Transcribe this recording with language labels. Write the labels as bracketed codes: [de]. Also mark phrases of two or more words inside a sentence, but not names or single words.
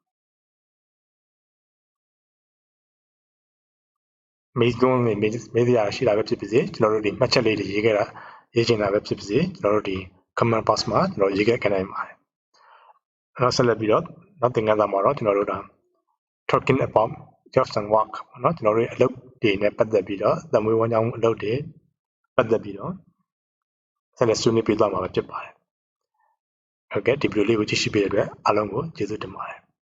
[my] မေးခွန်းတွေမေးစရာရှိတာပဲဖြစ်ပါစေကျွန်တော်တို့ဒီမှတ်ချက်လေးတွေရေးခဲ့တာရေးချင်တာပဲဖြစ်ပါစေကျွန်တော်တို့ဒီ comment box မှာကျွန်တော်ရေးခဲ့နိုင်ပါတယ်နောက်ဆက်လက်ပြီးတော့နောက်သင်ခန်းစာမှာတော့ကျွန်တော်တို့ဒါ [en] talking about jobs and work [my] เนาะကျွန်တော်တို့အလုပ်တွေနဲ့ပတ်သက်ပြီးတော့သမွေးဝမ်းကြောင်းအလုပ်တွေပတ်သက်ပြီးတော့ဆက်လက်ဆွေးနွေးပြသွားမှာဖြစ်ပါတယ်ဟုတ်ကဲ့ဒီဗီဒီယိုလေးကိုကြည့်ရှုပေးတဲ့အတွက်အားလုံးကိုကျေးဇူးတင်ပါတယ်